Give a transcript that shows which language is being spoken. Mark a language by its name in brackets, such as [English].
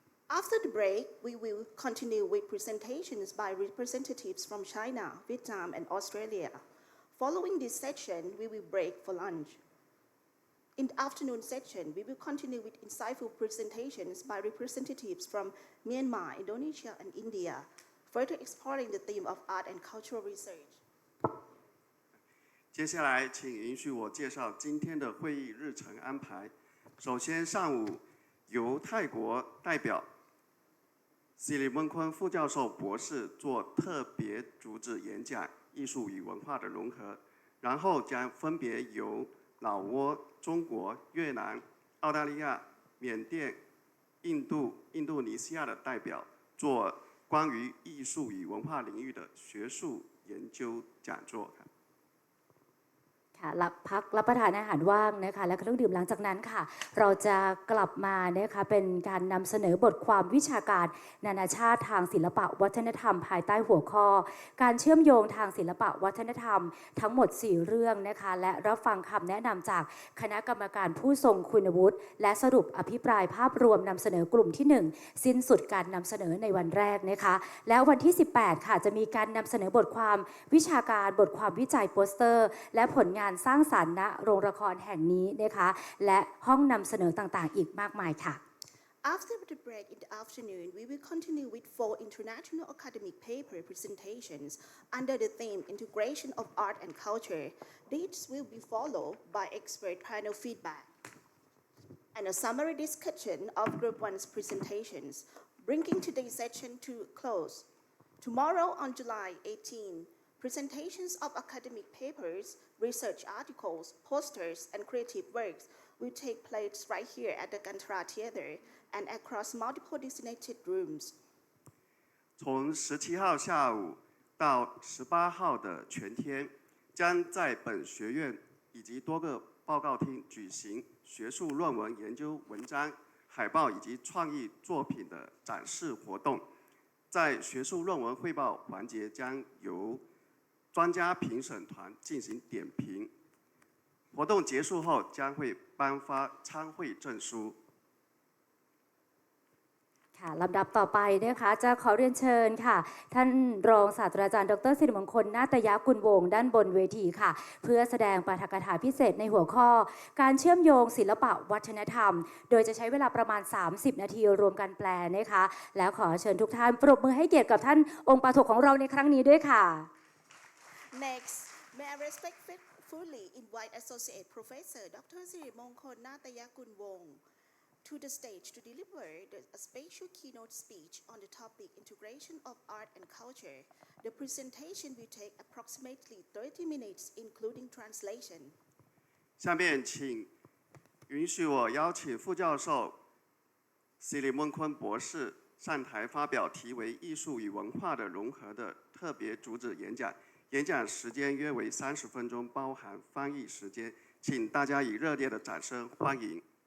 [English] After the break, we will continue with presentations by representatives from China, Vietnam, and Australia. Following this session, we will break for lunch. In the afternoon session, we will continue with insightful presentations by representatives from Myanmar, Indonesia, and India, further exploring the theme of art and cultural research. [Chinese] 接下来，请允许我介绍今天的会议日程安排。首先，上午由泰国代表西里蒙坤副教授博士做特别主旨演讲《艺术与文化的融合》，然后将分别由老挝、中国、越南、澳大利亚、缅甸、印度尼西亚的代表做关于艺术与文化领域的学术研究讲座。 [Thai] พักรับประทานอาหารว่างนะคะและเครื่องดื่มหลังจากนั้นค่ะเราจะกลับมานะคะเป็นการนำเสนอบทความวิชาการนานาชาติทางศิลปะวัฒนธรรมภายใต้หัวข้อ การเชื่อมโยงทางศิลปะวัฒนธรรมทั้งหมด4เรื่องนะคะและรับฟังคำแนะนำจากคณะกรรมการผู้ทรงคุณวุฒิและสรุปอภิปรายภาพรวมนำเสนอกลุ่มที่1สิ้นสุดการนำเสนอในวันแรกนะคะแล้ววันที่18ค่ะจะมีการนำเสนอบทความวิชาการบทความวิจัยโปสเตอร์และผลงานสร้างสรรค์ณโรงละครแห่งนี้นะคะและห้องนำเสนอต่างๆอีกมากมายค่ะ [English] After the break in the afternoon, we will continue with 4 international academic paper presentations under the theme Integration of Art and Culture. These will be followed by expert panel feedback and a summary discussion of Group 1's presentations, bringing today's session to a close. Tomorrow on July 18, presentations of academic papers, research articles, posters, and creative works will take place right here at the Gantra Theatre and across multiple designated rooms. [Chinese] 从17号下午到18号的全天，将在本学院以及多个报告厅举行学术论文研究文章、海报以及创意作品的展示活动。在学术论文汇报环节，将由专家评审团进行点评。活动结束后，将会颁发参会证书。 [Thai] ลำดับต่อไปนะคะจะขอเรียนเชิญค่ะท่านรองศาสตราจารย์ดร.สิริมงคลนาตยกุลวงศ์ด้านบนเวทีค่ะเพื่อแสดงปาฐกถาพิเศษในหัวข้อการเชื่อมโยงศิลปะวัฒนธรรมโดยจะใช้เวลาประมาณ30นาทีรวมกันแปลนะคะแล้วขอเชิญทุกท่านปรบมือให้เกียรติกับท่านองค์ปาฐกของเราในครั้งนี้ด้วยค่ะ [English] Next, may I respectfully invite Associate Professor Dr. Sirimongkol Natayakul to the stage to deliver a special keynote speech on the topic Integration of Art and Culture. The presentation will take approximately 30 minutes, including translation. [Chinese] 下面请允许我邀请副教授西里蒙坤博士上台发表题为《艺术与文化的融合》的特别主旨演讲。演讲时间约为30分钟，包含翻译时间，请大家以热烈的掌声欢迎。